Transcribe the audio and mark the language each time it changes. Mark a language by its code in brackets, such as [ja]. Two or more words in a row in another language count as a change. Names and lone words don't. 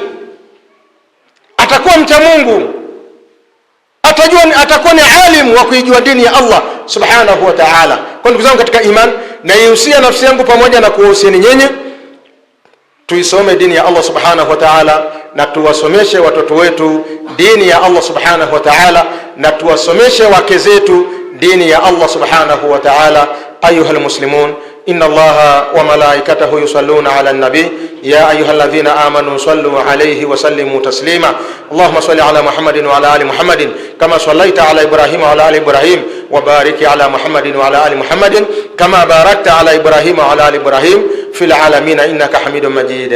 [sw] Atakuwa mcha Mungu, atakuwa ni alimu wa kuijua dini ya Allah [ar] سبحانه وتعالى. [sw] Kwa ndugu zangu katika iman, naihusia nafsi yangu pamoja na kuwahusieni nyinyi, tuisome dini ya Allah [ar] سبحانه وتعالى, [sw] na tuwasomeshe watoto wetu dini ya Allah [ar] سبحانه وتعالى, [sw] na tuwasomeshe wake zetu dini ya Allah [ar] سبحانه وتعالى. أيها المسلمون، إن الله وملائكته يصلون على النبي يا أيها الذين آمنوا صلوا عليه وسلموا تسليما. اللهم صل على محمد وعلى آل محمد كما صليت على إبراهيم وعلى آل إبراهيم، وبارك على محمد وعلى آل محمد كما باركت على إبراهيم وعلى آل إبراهيم في العالمين إنك حميد مجيد.